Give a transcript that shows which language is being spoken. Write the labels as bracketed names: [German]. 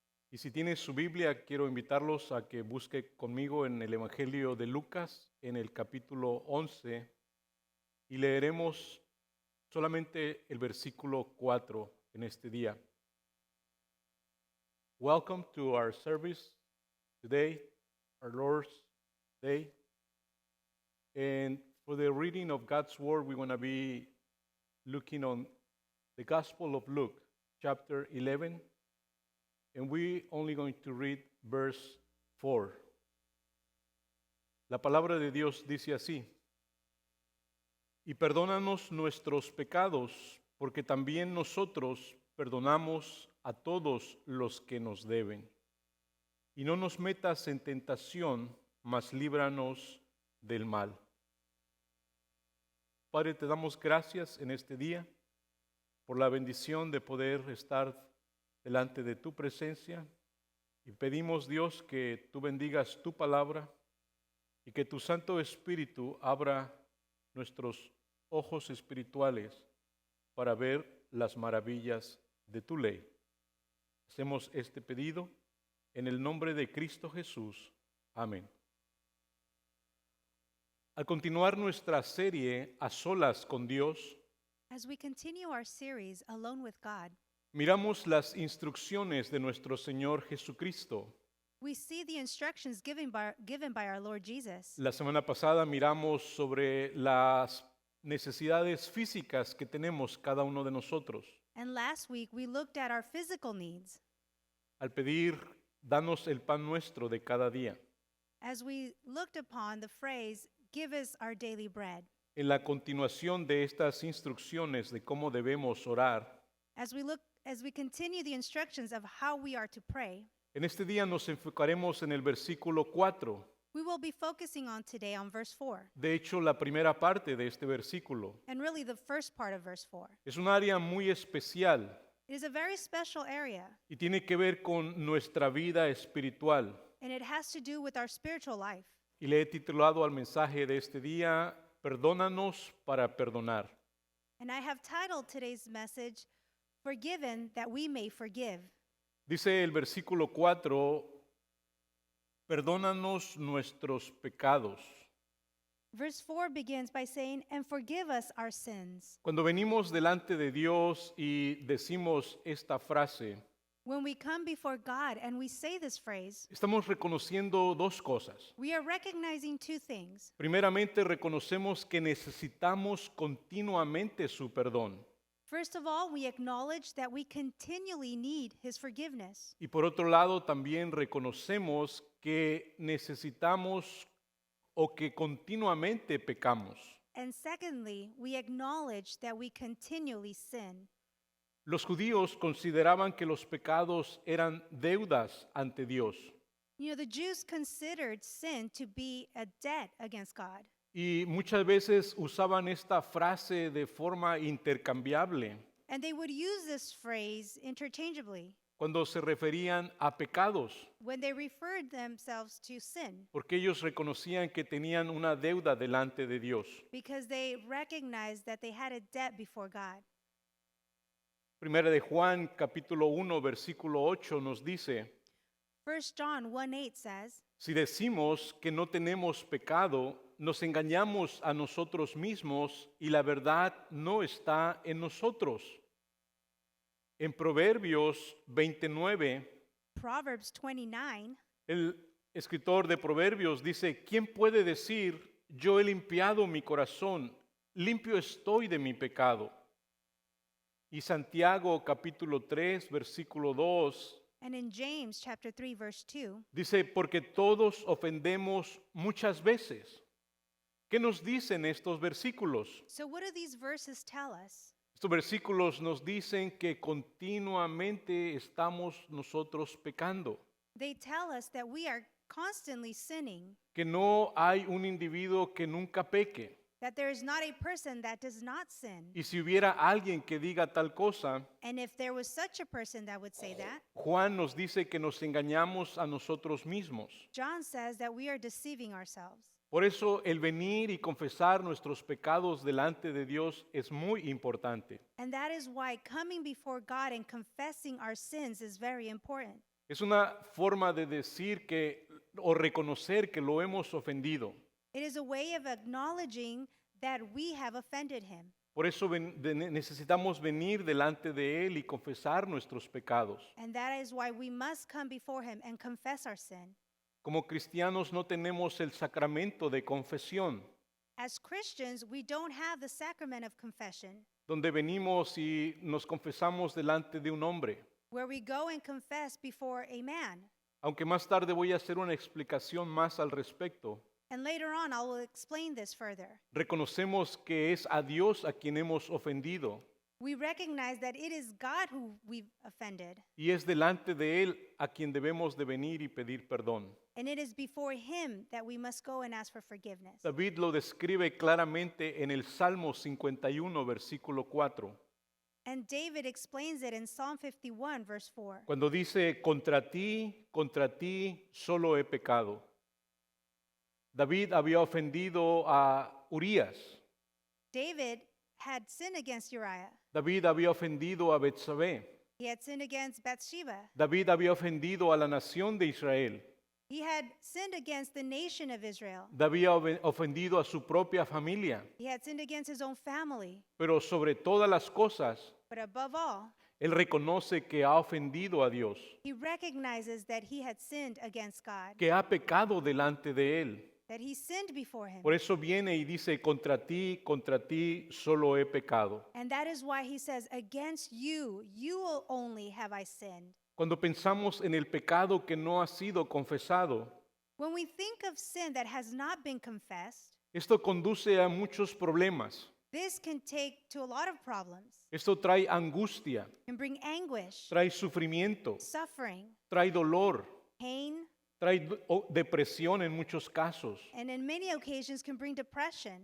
[Spanish] Y si tiene su Biblia, quiero invitarlos a que busque conmigo en el Evangelio de Lucas, en el capítulo 11, y leeremos solamente el versículo 4 en este día. [English] Welcome to our service today, our Lord's Day. And for the reading of God's Word, we're going to be looking on the Gospel of Luke, chapter 11. And we're only going to read verse 4. [Spanish] La palabra de Dios dice así: y perdónanos nuestros pecados, porque también nosotros perdonamos a todos los que nos deben. Y no nos metas en tentación, mas líbranos del mal. Padre, te damos gracias en este día por la bendición de poder estar delante de tu presencia. Y pedimos, Dios, que tú bendigas tu palabra y que tu Santo Espíritu abra nuestros ojos espirituales para ver las maravillas de tu ley. Hacemos este pedido en el nombre de Cristo Jesús. Amén. Al continuar nuestra serie A Solas con Dios, [English] As we continue our series, Alone with God, [Spanish] miramos las instrucciones de nuestro Señor Jesucristo. [English] we see the instructions given by our Lord Jesus. [Spanish] La semana pasada miramos sobre las necesidades físicas que tenemos cada uno de nosotros. [English] And last week, we looked at our physical needs [Spanish] Al pedir, danos el pan nuestro de cada día. [English] as we looked upon the phrase, give us our daily bread. [Spanish] En la continuación de estas instrucciones de cómo debemos orar, [English] As we continue the instructions of how we are to pray, [Spanish] en este día nos enfocaremos en el versículo 4. [English] we will be focusing on today on verse 4, [Spanish] De hecho, la primera parte de este versículo [English] and really the first part of verse 4. [Spanish] es un área muy especial [English] It is a very special area, [Spanish] y tiene que ver con nuestra vida espiritual. [English] and it has to do with our spiritual life. [Spanish] Y le he titulado al mensaje de este día, Perdónanos para perdonar. [English] And I have titled today's message, Forgiven that we may forgive. [Spanish] Dice el versículo 4, perdónanos nuestros pecados. [English] Verse 4 begins by saying, and forgive us our sins. [Spanish] Cuando venimos delante de Dios y decimos esta frase, [English] When we come before God and we say this phrase, [Spanish] estamos reconociendo dos cosas. [English] we are recognizing two things. [Spanish] Primeramente, reconocemos que necesitamos continuamente su perdón. [English] First of all, we acknowledge that we continually need His forgiveness. [Spanish] Y por otro lado, también reconocemos que necesitamos o que continuamente pecamos. [English] And secondly, we acknowledge that we continually sin. [Spanish] Los judíos consideraban que los pecados eran deudas ante Dios. [English] You know, the Jews considered sin to be a debt against God. [Spanish] Y muchas veces usaban esta frase de forma intercambiable [English] And they would use this phrase interchangeably [Spanish] cuando se referían a pecados, [English] when they referred themselves to sin, [Spanish] porque ellos reconocían que tenían una deuda delante de Dios. [English] because they recognized that they had a debt before God. [Spanish] Primera de Juan, capítulo 1, versículo 8 nos dice, [English] 1 John 1:8 says, [Spanish] si decimos que no tenemos pecado, nos engañamos a nosotros mismos y la verdad no está en nosotros. En Proverbios 29, [English] Proverbs 29, [Spanish] el escritor de Proverbios dice, ¿quién puede decir, yo he limpiado mi corazón, limpio estoy de mi pecado? Y Santiago capítulo 3, versículo 2, [English] and in James chapter 3 verse 2, [Spanish] dice, porque todos ofendemos muchas veces. ¿Qué nos dicen estos versículos? [English] so what do these verses tell us? [Spanish] Estos versículos nos dicen que continuamente estamos nosotros pecando, [English] They tell us that we are constantly sinning, [Spanish] que no hay un individuo que nunca peque. [English] that there is not a person that does not sin. [Spanish] Y si hubiera alguien que diga tal cosa, [English] And if there was such a person that would say that, [Spanish] Juan nos dice que nos engañamos a nosotros mismos. [English] John says that we are deceiving ourselves. [Spanish] Por eso el venir y confesar nuestros pecados delante de Dios es muy importante. [English] And that is why coming before God and confessing our sins is very important. [Spanish] Es una forma de decir que o reconocer que lo hemos ofendido. [English] It is a way of acknowledging that we have offended Him. [Spanish] Por eso necesitamos venir delante de Él y confesar nuestros pecados. [English] And that is why we must come before Him and confess our sin. [Spanish] Como cristianos no tenemos el sacramento de confesión, [English] As Christians, we don't have the sacrament of confession, [Spanish] donde venimos y nos confesamos delante de un hombre. [English] where we go and confess before a man. [Spanish] Aunque más tarde voy a hacer una explicación más al respecto, [English] And later on, I will explain this further. [Spanish] reconocemos que es a Dios a quien hemos ofendido [English] We recognize that it is God who we've offended, [Spanish] y es delante de Él a quien debemos de venir y pedir perdón. [English] and it is before Him that we must go and ask for forgiveness. [Spanish] David lo describe claramente en el Salmo 51, versículo 4, [English] And David explains it in Psalm 51, verse 4. [Spanish] cuando dice, contra ti solo he pecado. David había ofendido a Urías. [English] David had sinned against Uriah. [Spanish] David había ofendido a Betsabé. [English] He had sinned against Bathsheba. [Spanish] David había ofendido a la nación de Israel. [English] He had sinned against the nation of Israel. [Spanish] David había ofendido a su propia familia. [English] He had sinned against his own family. [Spanish] Pero sobre todas las cosas, [English] But above all, [Spanish] él reconoce que ha ofendido a Dios, [English] he recognizes that he had sinned against God, [Spanish] que ha pecado delante de él. [English] that he sinned before him. [Spanish] Por eso viene y dice, contra ti solo he pecado. [English] And that is why he says, against you, you only have I sinned. [Spanish] Cuando pensamos en el pecado que no ha sido confesado, [English] When we think of sin that has not been confessed, [Spanish] esto conduce a muchos problemas. [English] this can take to a lot of problems, [Spanish] Esto trae angustia, [English] can bring anguish, [Spanish] trae sufrimiento, [English] suffering, [Spanish] trae dolor, [English] pain, [Spanish] trae depresión en muchos casos. [English] and in many occasions can bring depression